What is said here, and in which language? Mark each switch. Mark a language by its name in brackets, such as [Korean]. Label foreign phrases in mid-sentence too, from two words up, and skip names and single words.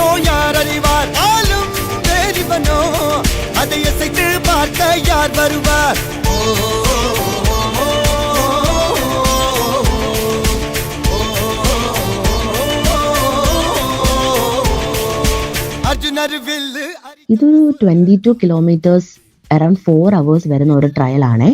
[Tamil] யார் அறிவார் ஆளும் வேறிவனோ அதை அசைத்து பார்க்க யார் வருவார் [Malayalam] അർജുനർ വില്ല് ഇതൊരു 22 കിലോമീറ്റേഴ്സ് അറൌണ്ട് 4 hours വരുന്ന ഒരു ട്രയൽ ആണ്.